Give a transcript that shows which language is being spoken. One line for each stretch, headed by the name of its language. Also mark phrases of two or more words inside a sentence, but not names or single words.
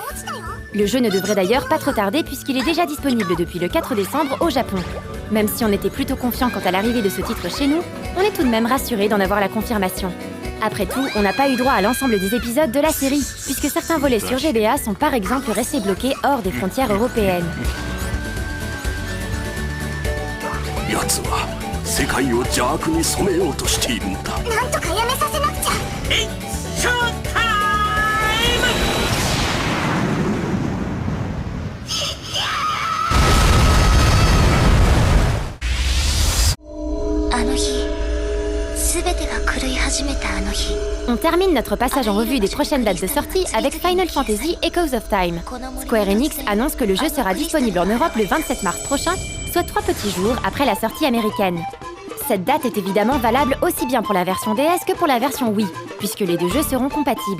French: Le jeu ne devrait d'ailleurs pas trop tarder puisqu'il est déjà disponible depuis le 4 décembre au Japon. Même si on était plutôt confiant quant à l'arrivée de ce titre chez nous, on est tout de même rassuré d'en avoir la confirmation. Après tout, on n'a pas eu droit à l'ensemble des épisodes de la série, puisque certains volets sur GBA sont par exemple restés bloqués hors des frontières européennes.
Japanese: 世界を邪悪に染めようとしているんだ。なんとかやめさせなくちゃ。ショータイム。あの日、すべてが狂い始めたあの日。
French: On termine notre passage en revue des prochaines dates de sortie avec Final Fantasy Echoes of Time. Square Enix annonce que le jeu sera disponible en Europe le 27 mars prochain, soit 3 petits jours après la sortie américaine. Cette date est évidemment valable aussi bien pour la version DS que pour la version Wii, puisque les deux jeux seront compatibles.